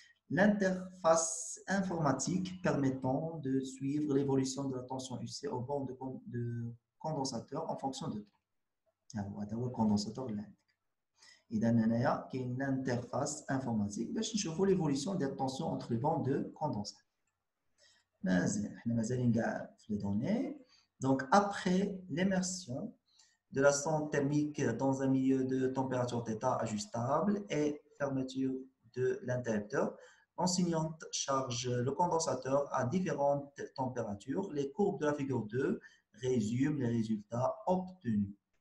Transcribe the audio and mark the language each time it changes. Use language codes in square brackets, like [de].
[fr] L'interface informatique permettant de suivre l'évolution de la tension UC au bord de condensateur en fonction de temps. [ar] هذا هو الكوندنساتور اللي عندك. إذا هنايا كاين [fr] l'interface informatique [ar] باش نشوفوا [fr] l'évolution des tensions entre les bancs de condensateur. [ar] مازال حنا مازالين كاع في les données. [fr] Donc, après l'immersion de la sonde thermique dans un milieu de température θ ajustable et fermeture de l'interrupteur, l'enseignante charge le condensateur à différentes températures. Les courbes de la figure 2 résument les résultats obtenus.